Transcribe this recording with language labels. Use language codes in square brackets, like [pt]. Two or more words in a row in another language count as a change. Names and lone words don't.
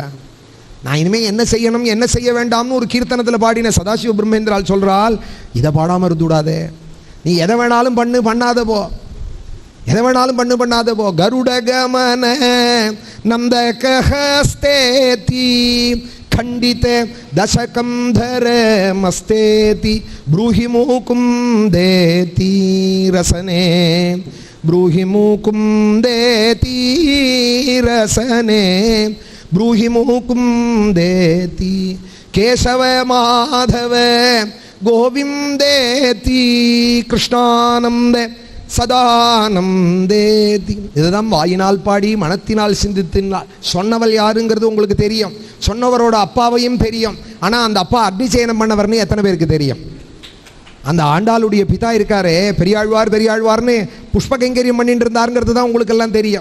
[ta] நான் இனிமேல் என்ன செய்யணும் என்ன செய்ய வேண்டாம்னு ஒரு கீர்த்தனத்தில் பாடின சதாசிவ பிரம்மேந்திரால் சொல்கிறாள், இதை பாடாமல் இருந்துடாதே, நீ எதை வேணாலும் பண்ணாத போ, எதை வேணாலும் பண்ணாத போ. [sa] गरुड गमन नन्द कहस्तेति खंडित दशकंधर मस्तेति ब्रूहि मुकुंदेति रसने ब्रूहि मुकुंदेति रसने ब्रूहि मुकुंदेति केशव माधव गोविंदेति कृष्णानंद சதானந்தேதி. [ta] இதுதான் வாயினால் பாடி மனத்தினால் சிந்தித்தினால் சொன்னவள் யாருங்கிறது உங்களுக்கு தெரியும், சொன்னவரோட அப்பாவையும் தெரியும். ஆனால் அந்த அப்பா அக்னிசயனம் பண்ணவர்னு எத்தனை பேருக்கு தெரியும்? அந்த ஆண்டாளுடைய பிதா இருக்காரே பெரியாழ்வார்னு புஷ்ப கைங்கரியம் பண்ணிட்டு இருந்தாருங்கிறது தான் உங்களுக்கு எல்லாம் தெரியும்.